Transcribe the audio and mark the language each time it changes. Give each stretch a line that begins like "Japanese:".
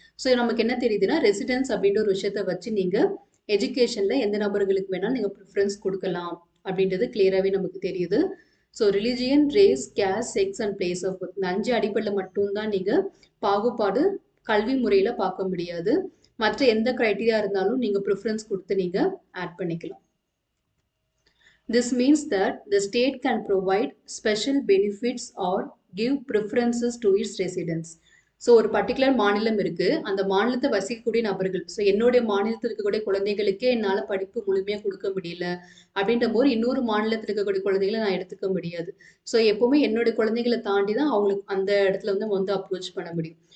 Tamil: So நமக்கு என்ன தெரியுதுன்னா, ரெசிடென்ஸ் அப்படின்ற ஒரு விஷயத்தை வச்சு நீங்கள் எஜுகேஷனில் எந்த நபர்களுக்கு வேணாலும் நீங்கள் ப்ரிஃபரன்ஸ் கொடுக்கலாம் அப்படின்றது கிளியராகவே நமக்கு தெரியுது. So religion, race, caste, sex and place of birth, இந்த 5 அடிப்படையில் மட்டும்தான் நீங்கள் பாகுபாடு கல்வி முறையில் பார்க்க முடியாது. மற்ற எந்த க்ரைட்டீரியா இருந்தாலும் நீங்கள் ப்ரிஃபரன்ஸ் கொடுத்து நீங்கள் ஆட் பண்ணிக்கலாம்.
English: This means that the state can provide special benefits or give preferences to its residents.
Tamil: So ஒரு பர்டிகுலர் மாநிலம் இருக்குது, அந்த மாநிலத்தை வசிக்கக்கூடிய நபர்கள், ஸோ என்னுடைய மாநிலத்தில் இருக்கக்கூடிய குழந்தைகளுக்கே என்னால் படிப்பு முழுமையாக கொடுக்க முடியல அப்படின்ற போது இன்னொரு மாநிலத்தில் இருக்கக்கூடிய குழந்தைகளை நான் எடுத்துக்க முடியாது. ஸோ எப்போவுமே என்னுடைய குழந்தைகளை தாண்டி தான் அவங்களுக்கு அந்த இடத்துல வந்து அப்ரோச் பண்ண முடியும்.